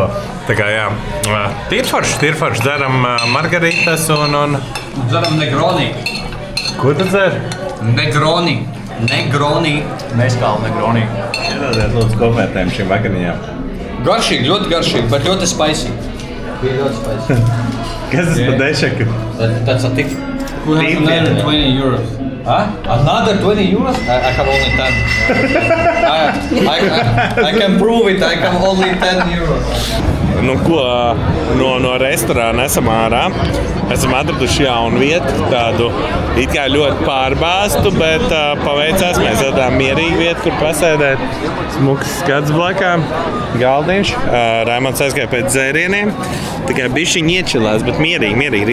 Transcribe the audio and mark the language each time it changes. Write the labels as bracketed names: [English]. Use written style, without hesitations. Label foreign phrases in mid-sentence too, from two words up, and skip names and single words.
[Latvian] Tā kā jā, tīrforši, dzeram margaritas un... Dzeram Negroni. Ko tu dzer? Negroni. Neskālu Negroni. Iedodiet lūdzu kopvērtējumu šīm vakariņām. Garšīgi, ļoti garšīgi, bet ļoti spicy. Bija ļoti spicy. Kas tas par dešeku? [English] That's a tip. We have another 20 euros. Another 20 euros? I have only 10. I can prove it, I have only 10 euros. [Latvian] No restorāna esam ārā. Esam atraduši jaunu vietu, tādu it kā ļoti pārbāztu, bet paveicās. Mēs atradām mierīgu vietu, kur pasēdēt. Smuks skats blakām, galdiņš. Raimonds aizgāja pēc dzērieniem. Tā kā bišķiņ iečilās, bet mierīgi.